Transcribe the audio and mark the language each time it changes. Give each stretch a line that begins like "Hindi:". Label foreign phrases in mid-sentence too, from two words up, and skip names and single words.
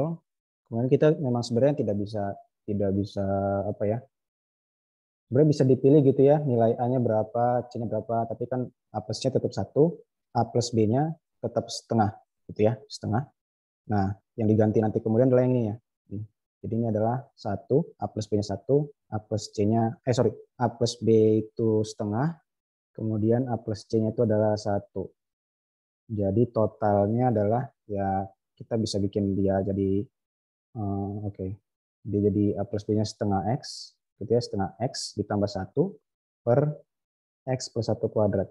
Indonesian: Kemudian kita memang sebenarnya tidak bisa apa ya, sebenarnya bisa dipilih gitu ya, nilai A-nya berapa, C-nya berapa, tapi kan A plus C tetap 1, A plus B-nya tetap setengah, gitu ya, setengah. Nah, yang diganti nanti kemudian adalah yang ini ya. Jadi ini adalah 1, A plus B-nya 1, A plus C-nya, A plus B itu setengah, kemudian A plus C-nya itu adalah 1. Jadi totalnya adalah ya kita bisa bikin dia jadi, oke. Dia jadi A plus B-nya setengah X, gitu ya, setengah X ditambah 1 per X plus 1 kuadrat.